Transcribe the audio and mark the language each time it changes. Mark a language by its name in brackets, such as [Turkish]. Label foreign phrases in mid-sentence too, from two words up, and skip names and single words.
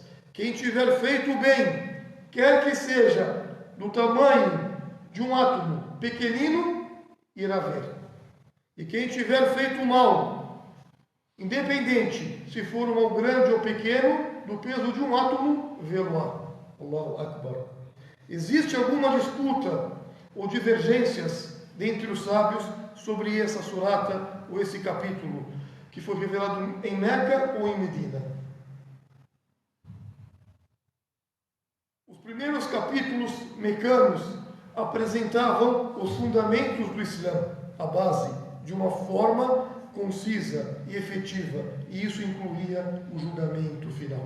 [Portuguese] Quem tiver feito o bem, quer que seja do tamanho de um átomo pequenino, irá ver. E quem tiver feito o mal, independente se for um mal grande ou pequeno, do peso de um átomo, vê-lo-á. [Arabic] الله أكبر. [Portuguese] Existe alguma disputa ou divergências dentre os sábios sobre essa surata ou esse capítulo que foi revelado em Meca ou em Medina? Os primeiros capítulos mecanos apresentavam os fundamentos do Islã, a base, de uma forma concisa e efetiva, e isso incluía o julgamento final.